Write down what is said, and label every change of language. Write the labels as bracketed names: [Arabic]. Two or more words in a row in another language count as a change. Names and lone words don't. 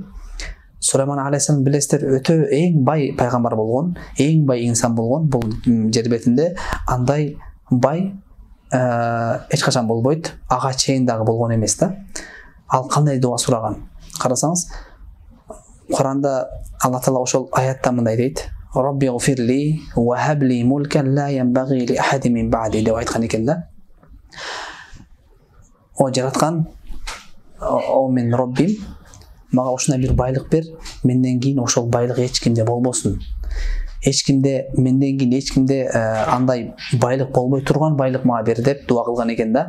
[Kyrgyz] Сулайман алейхисалам билесиздер, өтө эң бай пайгамбар болгон, эң бай инсан болгон. Бул жер бетинде андай бай эч качан болбойт. Ага чейин дагы болгон эмес да. Ал кандай дуа сураган? Карасаңыз, Куранда Аллах Таала ошол аятта мындай дейт: [Arabic] رب اغفر لي وهب لي ملكا لا ينبغي لأحد من بعدي [Kyrgyz] деп айткан экен да. О жараткан, о мен Роббим, мага ушундай бир байлык бер, менден кийин ошол байлык эч кимде болбосун. Менден кийин эч кимде андай байлык болбой турган байлык мага бер деп дуа кылган экен да.